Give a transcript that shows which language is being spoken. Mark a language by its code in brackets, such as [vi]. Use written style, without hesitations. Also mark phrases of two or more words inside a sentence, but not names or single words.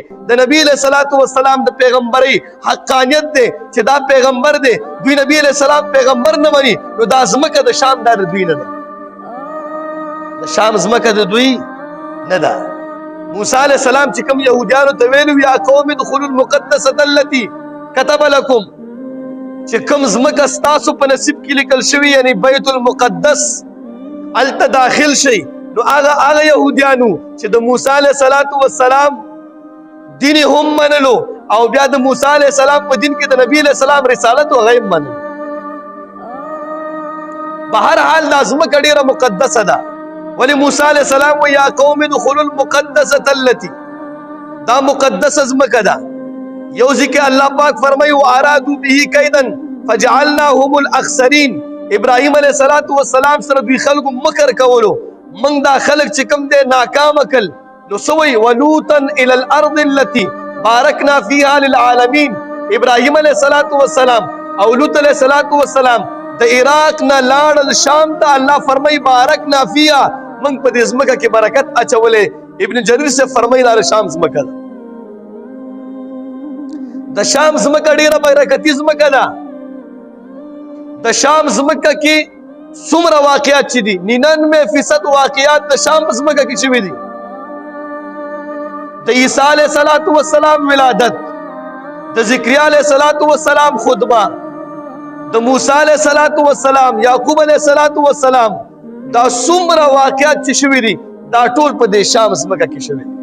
[ps] د نبی [ar] علیه السلام [ps] د پیغمبرۍ حقانیت دی چې دا پیغمبر دی دوی نبی [ar] علیه السلام [ps] پیغمبر نه مني نو دا ځمکه د شام دا د دوی نه ده د شام ځمکه د دوی نه ده موسی [ar] علیه السلام [ps] چې کوم یهودیانو ته ویلو [ar] یا قوم ادخلوا المقدسة التي كتب لكم [ps] چې کوم ځمکه ستاسو په نصیب کې لیکل شوي یعنی بیت المقدس هلته داخل شي نو هغه یهودیانو چې د موسی [ar] علیه السلام [ps] دین هم منلو او بیا د موسی [ar] علیه السلام [ps] په دین کې د نبی [ar] علیه السلام [ps] رسالت هغه هم منلو بهر حال دا ځمکه ډیره مقدسه ده ولی موسی [ar] علیہ السلام [ps] و [ar] یا قوم ادخلوا المقدسة التي [ps] دا مقدس ځمکه ده یو ځکه الله پاک فرمایي [ar] وارادوا به کیدا فجعلناهم الاخسرین [ps] ابراهیم [ar] علیہ السلام [ps] سره دوی خلکو مکر کولو موږ دا خلک چې کوم دی ناکام کړل نو سوی [ar] ولوطا الى الارض التي بارکنا فيها للعالمین [ps] ابراهیم [ar] علیہ السلام [ps] او لوط [ar] علیہ السلام [ps] د عراق نه لاړل شام ته الله فرمایي [ar] بارکنا فيها من [ps] په دې ځمکه کې برکت اچولې ابن جریر سے فرمایي دا شام ځمکه ده د شام ځمکه ډیره برکتي ځمکه ده د شام ځمکه کې څومره واقعات چې دي 99% واقعات د شام ځمکه کې شوي دي د عیسی [ar] علیه السلام [ps] ولادت د زکریا [ar] علیه السلام [ps] خطبه د موسی [ar] علیه السلام [ps] یعقوب [ar] علیه السلام [ps] دا څومره واقعات چې شوي دي دا ټول په دې شام ځمکه کې شوي